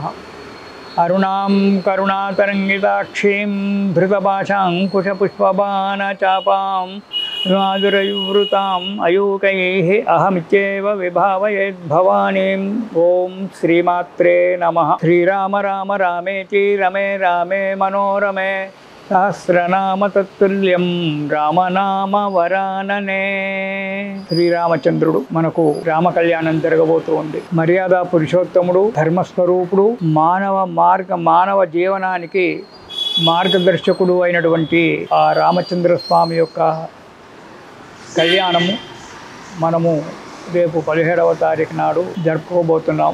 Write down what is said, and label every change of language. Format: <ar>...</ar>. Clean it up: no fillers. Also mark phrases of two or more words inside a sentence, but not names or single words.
<sa>अरुणां करुणातरङ्गिताक्षीं धृतपाशाङ्कुशपुष्पबाणचापां माधुरयुवृताम् अयूकैः अहमित्येव विभावयेद्भवानीं। ॐ श्रीमात्रे नमः। श्रीराम राम रामेति रमे रामे मनोरमे सहस्रनाम तत्तुल्यं రామనామ వరాననే।</sa> <te>శ్రీరామచంద్రుడు మనకు రామ కళ్యాణం జరగబోతూ ఉంది. మర్యాద పురుషోత్తముడు, ధర్మస్వరూపుడు, మానవ జీవనానికి మార్గదర్శకుడు అయినటువంటి ఆ రామచంద్ర స్వామి యొక్క కళ్యాణము మనము రేపు 17వ తారీఖు నాడు జరుపుకోబోతున్నాం.</te>